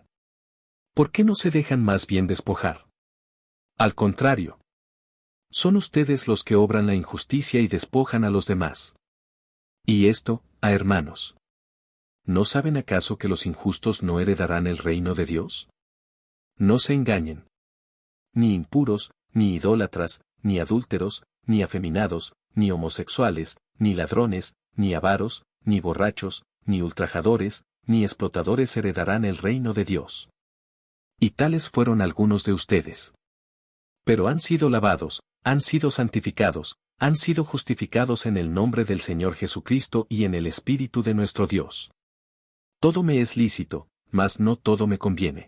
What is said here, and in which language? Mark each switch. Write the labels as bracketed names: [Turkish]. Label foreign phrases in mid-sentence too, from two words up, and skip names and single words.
[Spanish] ¿Por qué no se dejan más bien despojar? Al contrario. Son ustedes los que obran la injusticia y despojan a los demás. Y esto, a hermanos. ¿No saben acaso que los injustos no heredarán el reino de Dios? No se engañen. Ni impuros, ni idólatras, ni adúlteros, ni afeminados, ni homosexuales, ni ladrones, ni avaros, ni borrachos, ni ultrajadores, ni explotadores heredarán el reino de Dios. Y tales fueron algunos de ustedes. Pero han sido lavados, han sido santificados, Han sido justificados en el nombre del Señor Jesucristo y en el Espíritu de nuestro Dios. Todo me es lícito, mas no todo me conviene.